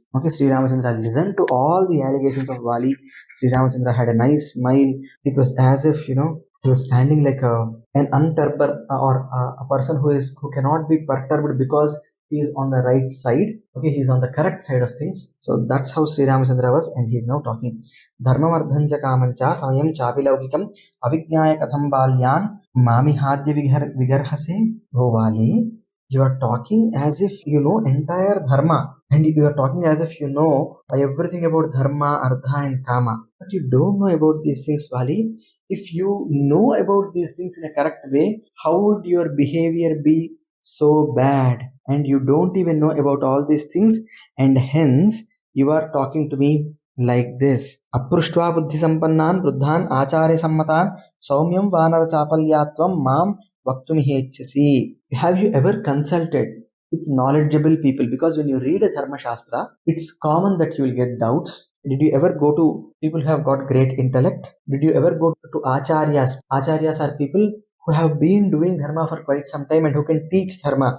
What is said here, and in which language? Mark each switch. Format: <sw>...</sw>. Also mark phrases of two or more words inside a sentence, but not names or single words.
<en>Okay, Sri Ramachandra listened to all the allegations of Vali. Sri Ramachandra had a nice smile. It was as if, he was standing like an unperturbed or a person who cannot be perturbed because he is on the right side. Okay, he is on the correct side of things. So that's how Sri Ramachandra was, and he is now talking.</en> <sa>धर्ममर्धञ्ज कामञ्च समयम् चपिलौकिकम् अविज्ञाय कथम् बाल्यन् ममि हद्य विगर्हसे.</sa> <en>Oh Vali, you are talking as if you know entire dharma, and you are talking as if you know everything about dharma, artha and kama, but you don't know about these things, Vali. If you know about these things in a correct way, how would your behavior be so bad? And you don't even know about all these things, and hence you are talking to me like this.</en> <sa>अपृष्ट्व बुद्धि सम्पन्नान् वृद्धान् आचार्य सम्मतान् सौम्यम् वानर चापल्यत्वम् माम् वक्तुम् हेचसि.</sa> <en>Have you ever consulted with knowledgeable people? Because when you read a dharma shastra, it's common that you will get doubts. Did you ever go to people who have got great intellect? Did you ever go to acharyas? Acharyas are people who have been doing dharma for quite some time and who can teach dharma.</en>